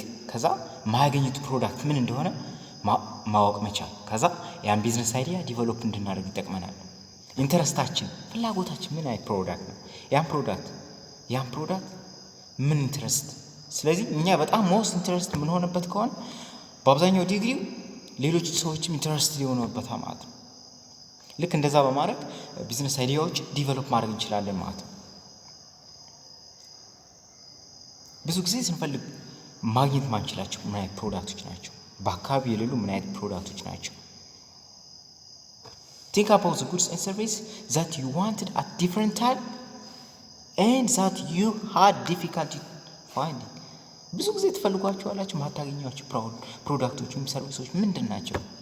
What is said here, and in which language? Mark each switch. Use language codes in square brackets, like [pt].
[am] ከዛ ማያገኙት ፕሮዳክት ምን እንደሆነ ማወቅ መቻል ከዛ ያን ቢዝነስ አይዲያ ዲቨሎፕ እንድናደርግ ይጠቅመናል። ኢንተረስታችን ፍላጎታችን ምን አይነት ፕሮዳክት ነው ያን ፕሮዳክት ምን ኢንተረስት ስለዚህ እኛ በጣም ሞስት ኢንተረስት ምን ሆነበት ከሆነ በአብዛኛው ዲግሪው ሌሎች ሰዎችም ኢንተረስት ሊሆኑበት ማለት ነው። ልክ እንደዛ በማድረግ ቢዝነስ አይዲያዎች ዲቨሎፕ ማድረግ እንችላለን ማለት ነው። ብዙ ጊዜ ስንፈልግ ማግኘት ማንችላቸው ምን አይነት ፕሮዳክቶች ናቸው? በአካባቢ የሌሉ ምን አይነት ፕሮዳክቶች ናቸው? [en] Think about the goods and service that you wanted at different time and that you had difficulty finding. [am] ብዙ ጊዜ ትፈልጓቸዋላችሁ ማታገኟቸው ፕሮዳክቶች ወይም ሰርቪሶች ምንድን ናቸው?